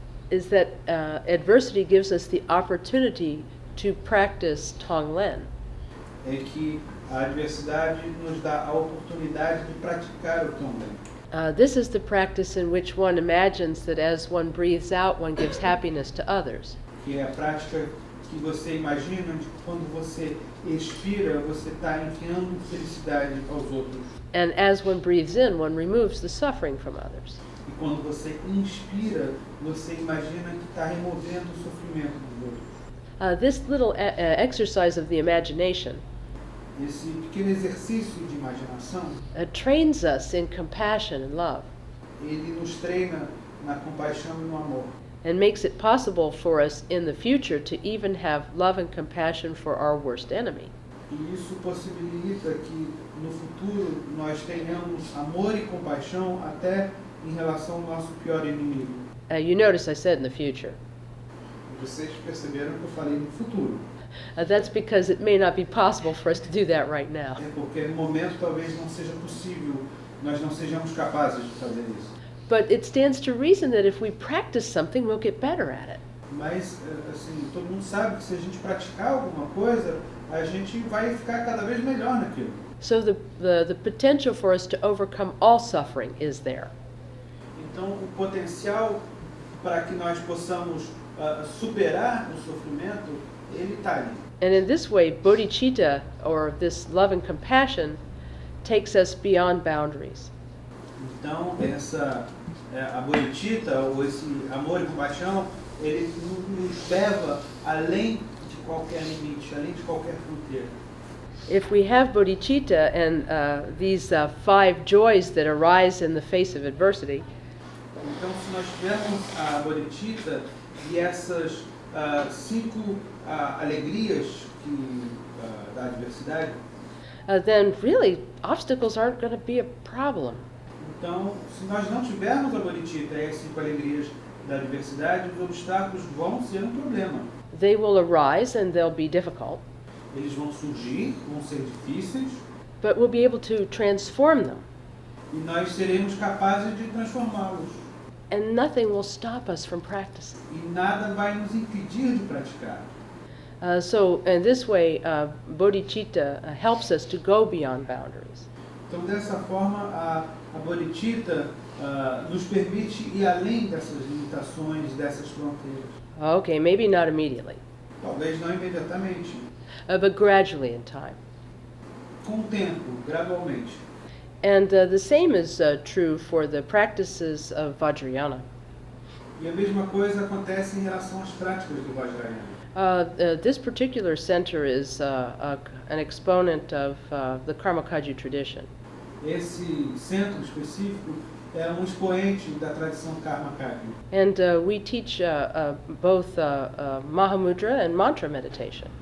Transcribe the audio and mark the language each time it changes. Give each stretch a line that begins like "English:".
English: is that adversity gives us the opportunity to practice Tonglen.
Portuguese: é que a adversidade nos dá a oportunidade de praticar o Tonglen.
English: This is the practice in which one imagines that as one breathes out, one gives happiness to others.
Portuguese: Que é a prática que você imagina de que quando você expira, você está enviando felicidade aos outros.
English: And as one breathes in, one removes the suffering from others.
Portuguese: E quando você inspira, você imagina que está removendo o sofrimento dos outros.
English: This little exercise of the imagination
Portuguese: Esse pequeno exercício de imaginação,
English: trains us in compassion and love,
Portuguese: ele nos treina na compaixão e no amor.
English: and makes it possible for us in the future to even have love and compassion for our worst enemy.
Portuguese: E isso possibilita que no futuro nós tenhamos amor e compaixão até em relação ao nosso pior inimigo.
English: You notice I said in the future.
Portuguese: Vocês perceberam que eu falei no futuro.
English: That's because it may not be possible for us to do that right now.
Portuguese: É porque no momento talvez não seja possível, nós não sejamos capazes de fazer isso.
English: But it stands to reason that if we practice something, we'll get better at it.
Portuguese: Mas, assim, todo mundo sabe que se a gente praticar alguma coisa, a gente vai ficar cada vez melhor naquilo.
English: So the potential for us to overcome all suffering is there.
Portuguese: Então, o potencial para que nós possamos superar o sofrimento, ele está ali.
English: And in this way, bodhicitta, or this love and compassion, takes us beyond boundaries.
Portuguese: Então, a bodhicitta, ou esse amor e compaixão, ele nos leva além de qualquer limite, além de qualquer fronteira.
English: If we have bodhicitta and these 5 joys that arise in the face of adversity,
Portuguese: Então, se nós tivermos a bodhicitta e essas 5 alegrias da adversidade,
English: then really obstacles aren't going to be a problem.
Portuguese: então, se nós não tivermos a bodhicitta e as 5 alegrias da adversidade, os obstáculos vão ser um problema.
English: They will arise and they'll be difficult,
Portuguese: Eles vão surgir, vão ser difíceis,
English: but we'll be able to transform them,
Portuguese: e nós seremos capazes de transformá-los.
English: and nothing will stop us from practicing.
Portuguese: E nada vai nos impedir de praticar.
English: So in this way, bodhicitta helps us to go beyond boundaries.
Portuguese: Então, dessa forma, a bodhicitta nos permite ir além dessas limitações, dessas fronteiras.
English: Okay, maybe not immediately,
Portuguese: Talvez não imediatamente,
English: but gradually in time.
Portuguese: com o tempo, gradualmente.
English: And the same is true for the practices of Vajrayana.
Portuguese: E a mesma coisa acontece em relação às práticas do Vajrayana.
English: This particular center is an exponent of the Karmakaju tradition.
Portuguese: Esse centro específico é um expoente da tradição Karma Kagyu.
English: And we teach both Mahamudra and mantra meditation.